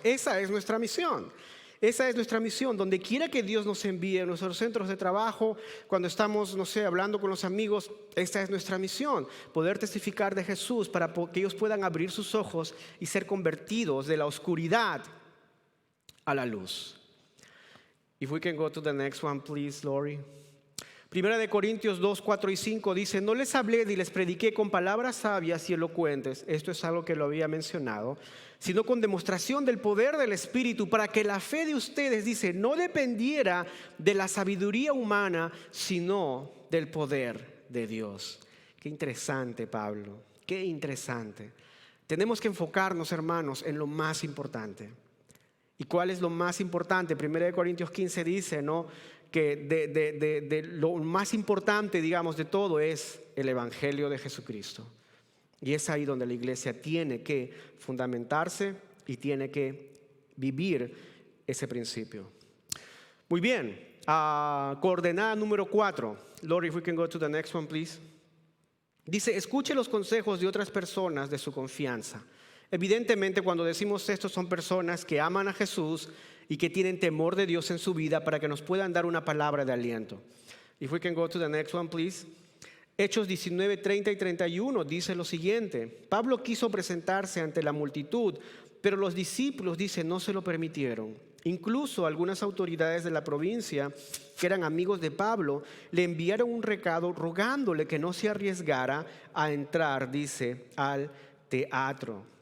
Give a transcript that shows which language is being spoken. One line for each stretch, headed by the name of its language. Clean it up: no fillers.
Spanish: Esa es nuestra misión. Esa es nuestra misión. Donde quiera que Dios nos envíe, en nuestros centros de trabajo, cuando estamos, hablando con los amigos, esta es nuestra misión. Poder testificar de Jesús para que ellos puedan abrir sus ojos y ser convertidos de la oscuridad a la luz.
English: If we can go to the next one, please, Lori.
Spanish: Primera de Corintios 2, 4 y 5 dice, no les hablé ni les prediqué con palabras sabias y elocuentes, esto es algo que lo había mencionado, sino con demostración del poder del Espíritu, para que la fe de ustedes, dice, no dependiera de la sabiduría humana, sino del poder de Dios. Qué interesante, Pablo, qué interesante. Tenemos que enfocarnos, hermanos, en lo más importante. ¿Y cuál es lo más importante? 1 Corintios 15 dice, ¿no?, que de lo más importante, digamos, de todo es el Evangelio de Jesucristo. Y es ahí donde la iglesia tiene que fundamentarse y tiene que vivir ese principio. Muy bien, coordenada número 4.
English: Lori, if we can go to the next one, please.
Spanish: Dice, escuche los consejos de otras personas de su confianza. Evidentemente, cuando decimos esto, son personas que aman a Jesús y que tienen temor de Dios en su vida para que nos puedan dar una palabra de aliento.
English: If we can go to the next one, please.
Spanish: Hechos 19, 30 y 31 dice lo siguiente. Pablo quiso presentarse ante la multitud, pero los discípulos, dice, no se lo permitieron. Incluso algunas autoridades de la provincia, que eran amigos de Pablo, le enviaron un recado rogándole que no se arriesgara a entrar, dice, al teatro.